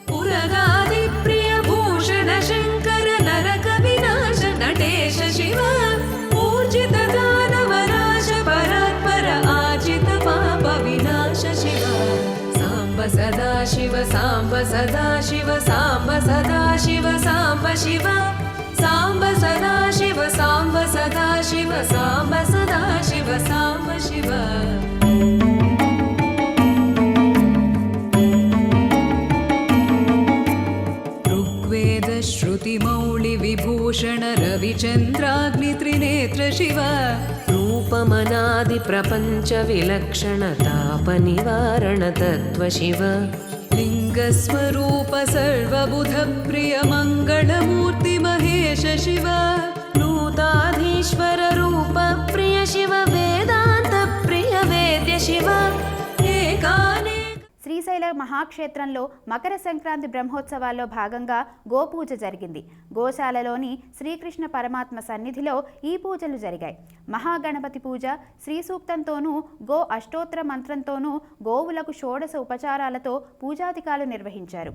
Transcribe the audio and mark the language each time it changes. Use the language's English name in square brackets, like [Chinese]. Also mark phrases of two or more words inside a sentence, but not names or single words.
[Sanskrit] నటేశ శివ పూజిత దానవరాశ పరాత్పర ఆజిత పాప వినాశ శివ సాంబ సదా శివ సాంబ సదా శివ సాంబ సదా శివ సాంబ శివ సాంబ సదా శివ సాంబ సదా శివ సాంబ సదా శివ సాంబ శివ. श्रुतिमौळि विभूषण रविचन्द्राग्नि त्रिनेत्र शिव रूपमनादि प्रपञ्च विलक्षण ताप निवारण तत्त्व शिव लिङ्गस्वरूप सर्वबुध प्रिय मङ्गलमूर्ति महेश शिव नूताधीश्वर रूप प्रिय शिव वेदान्त प्रिय वेद्य शिव एकाने. [Telugu] శ్రీశైల మహాక్షేత్రంలో మకర సంక్రాంతి బ్రహ్మోత్సవాల్లో భాగంగా గోపూజ జరిగింది. గోశాలలోని శ్రీకృష్ణ పరమాత్మ సన్నిధిలో ఈ పూజలు జరిగాయి. మహాగణపతి పూజ శ్రీ సూక్తంతోనూ గో అష్టోత్తర మంత్రంతోనూ గోవులకు షోడశ ఉపచారాలతో పూజాధికాలు నిర్వహించారు.